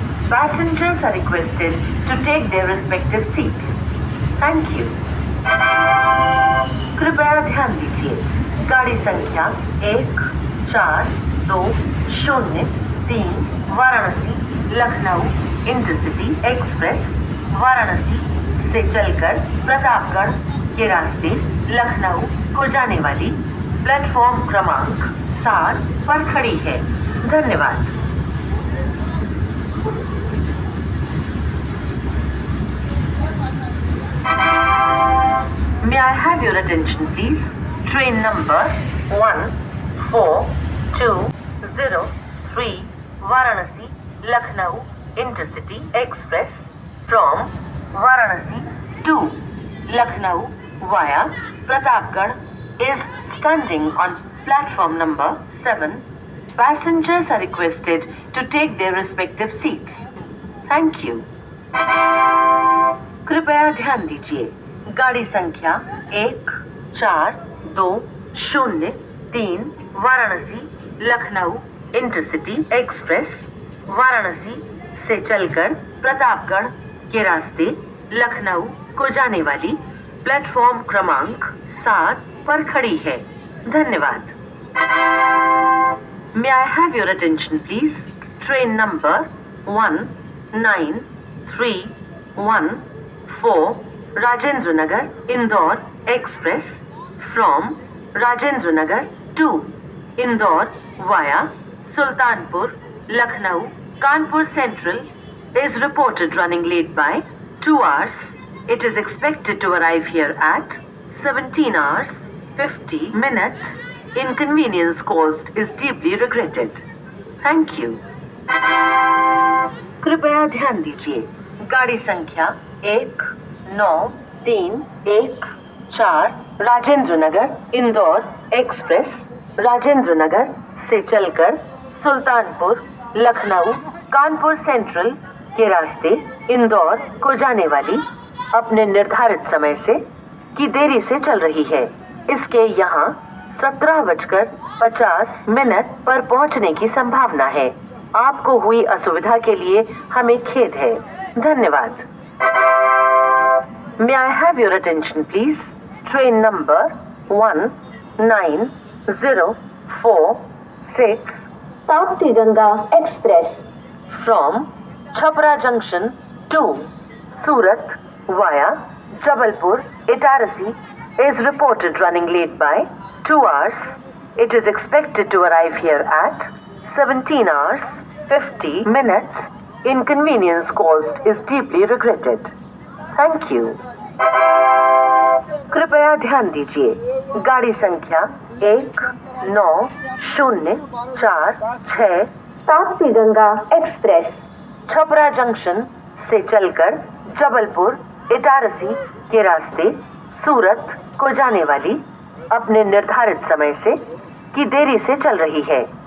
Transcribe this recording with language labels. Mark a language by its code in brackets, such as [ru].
[en] Passengers are requested to take their respective seats. Thank you. [hi] कृपया ध्यान दीजिए, गाड़ी संख्या 1420 वाराणसी, लखनऊ इंटरसिटी एक्सप्रेस वाराणसी से चलकर प्रतापगढ़ के रास्ते लखनऊ को जाने वाली प्लेटफॉर्म क्रमांक 7 पर खड़ी है। धन्यवाद। [en] May I have your attention please? Train number 1420 Varanasi, Lucknow Intercity Express from Varanasi to Lucknow via Pratapgarh is standing on platform number 7. Passengers are requested to take their respective seats. Thank you. [hi] कृपया ध्यान दीजिए, गाड़ी संख्या 1420 Varanasi, Lucknow intercity express Varanasi से चलकर प्रतापगढ़ के रास्ते लखनऊ को जाने वाली प्लेटफॉर्म क्रमांक 7 पर खड़ी है। धन्यवाद। [en] May I have your attention please? Train number 19314 Rajendra Nagar Indore Express from Rajendra Nagar to Indore via Sultanpur, Lucknow, Kanpur Central is reported running late by 2 hours. It is expected to arrive here at 17 hours 50 minutes. Inconvenience caused is deeply regretted. Thank you. [hi] कृपया ध्यान दीजिए, गाड़ी संख्या 19314 Rajendra Nagar Indore express Rajendra Nagar से चलकर Sultanpur, Lucknow, Kanpur central के रास्ते इंदौर को जाने वाली अपने निर्धारित समय से की देरी से चल रही है। इसके यहाँ 17:50 पर पहुँचने की संभावना है। आपको हुई असुविधा के लिए हमें खेद है। धन्यवाद। [en] May I have your attention please? Train number 1946 South Tiranga Express from Chhapra Junction to Surat via Jabalpur, Itarasi is reported running late by 2 hours. It is expected to arrive here at 17 hours 50 minutes. Inconvenience caused is deeply regretted. Thank you. [hi] कृपया ध्यान दीजिए, गाड़ी संख्या 19046 south तिरंगा express Chhapra junction से चलकर जबलपुर, इटारसी के रास्ते सूरत को जाने वाली अपने निर्धारित समय से की देरी से चल रही है।